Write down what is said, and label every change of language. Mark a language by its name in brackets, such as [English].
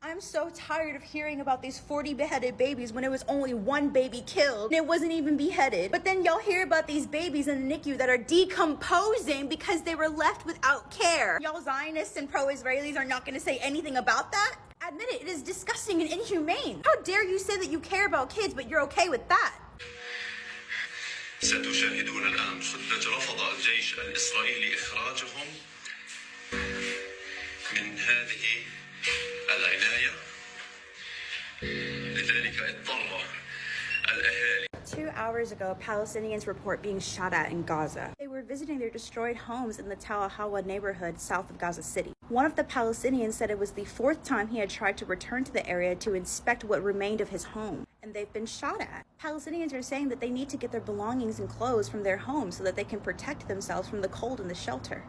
[English] I'm so tired of hearing about these 40 beheaded babies when it was only 1 baby killed and it wasn't even beheaded. But then y'all hear about these babies in the NICU that are decomposing because they were left without care. Y'all Zionists and pro-Israelis are not going to say anything about that? Admit it, it is disgusting and inhumane. How dare you say that you care about kids, but you're okay with that? [Arabic] ستشاهدون الآن خطة رفض الجيش الإسرائيلي إخراجهم من هذه العناية لذلك اضطر الأهالي. [English] 2 hours ago, Palestinians report being shot at in Gaza. They were visiting their destroyed homes in the Tal Hawa neighborhood south of Gaza City. One of the Palestinians said it was the 4th time he had tried to return to the area to inspect what remained of his home, and they've been shot at. Palestinians are saying that they need to get their belongings and clothes from their homes so that they can protect themselves from the cold in the shelter.